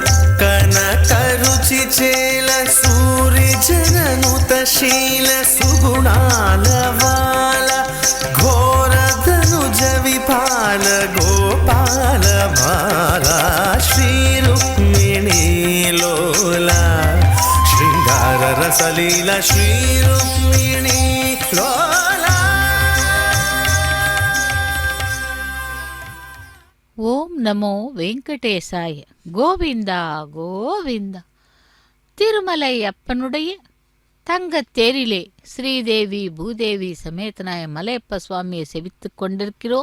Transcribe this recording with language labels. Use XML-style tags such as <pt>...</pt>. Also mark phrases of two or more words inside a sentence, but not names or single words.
<sa>कनकरुचिचेल सूरिजननुतशील सुगुणालवाल घोरधनुज विपाल गोपाल बाला श्रीरुक्मिणीलोला शृङ्गाररस సలీల శ్రీరుక్మిణీ లోలా. ॐ नमो वेङ्कटेशाय.</sa> <ta>கோவிந்தா கோவிந்தா. திருமலை அப்பனுடைய தங்கத்தேரிலே ஸ்ரீதேவி பூதேவி சமேதனாய மலையப்ப சுவாமியை செவித்துக் கொண்டிருக்கிறோம்.</ta>